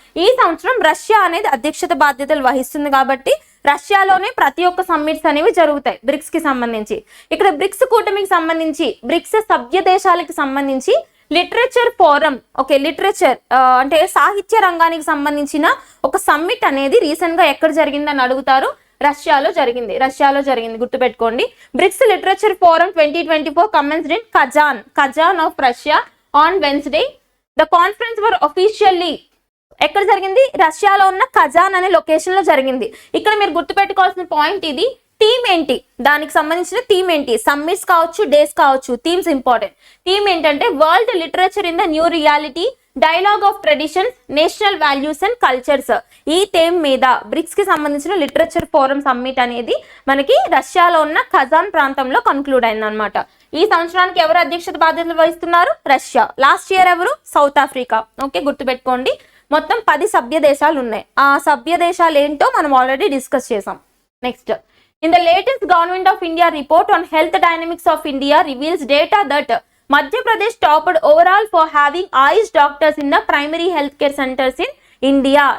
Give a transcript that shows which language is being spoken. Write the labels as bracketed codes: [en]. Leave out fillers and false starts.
[te] ఈ సంవత్సరం రష్యా అనేది అధ్యక్షత బాధ్యతలు వహిస్తుంది కాబట్టి రష్యాలోనే ప్రతి ఒక్క సమ్మిట్స్ అనేవి జరుగుతాయి బ్రిక్స్ కి సంబంధించి. ఇక్కడ బ్రిక్స్ కూటమికి సంబంధించి బ్రిక్స్ సభ్య దేశాలకు సంబంధించి లిటరేచర్ ఫోరం, ఓకే, లిటరేచర్ అంటే సాహిత్య రంగానికి సంబంధించిన ఒక సమ్మిట్ అనేది రీసెంట్ గా ఎక్కడ జరిగిందని అడుగుతారు. రష్యాలో జరిగింది గుర్తుపెట్టుకోండి. [en] BRICS literature forum 2024 commenced in Kazan of Russia on Wednesday. The conference were officially [te] ఎక్కడ జరిగింది? రష్యాలో ఉన్న కజాన్ అనే లొకేషన్ లో జరిగింది. ఇక్కడ మీరు గుర్తుపెట్టుకోవాల్సిన పాయింట్ ఇది, థీమ్ ఏంటి, దానికి సంబంధించిన థీమ్ ఏంటి, సమ్మిట్స్ కావచ్చు, డేస్ కావచ్చు, థీమ్స్ ఇంపార్టెంట్. థీమ్ ఏంటంటే [en] World literature in the new reality, dialogue of traditions, national values and cultures. [te] ఈ థీమ్ మీద బ్రిక్స్ కి సంబంధించిన లిటరేచర్ ఫోరం సమ్మిట్ అనేది మనకి రష్యాలో ఉన్న కజాన్ ప్రాంతంలో కన్క్లూడ్ అయింది అనమాట. ఈ సంవత్సరానికి ఎవరు అధ్యక్షత బాధ్యతలు వహిస్తున్నారు? రష్యా. లాస్ట్ ఇయర్ ఎవరు? South Africa. ఓకే, గుర్తుపెట్టుకోండి. మొత్తం 10 సభ్య దేశాలు ఉన్నాయి. ఆ సభ్య దేశాలు ఏంటో మనం ఆల్రెడీ డిస్కస్ చేసాం. [en] Next, in the latest Government of India report on health dynamics of India reveals data that Madhya Pradesh topped overall for having Ayush doctors in the primary healthcare centers in India.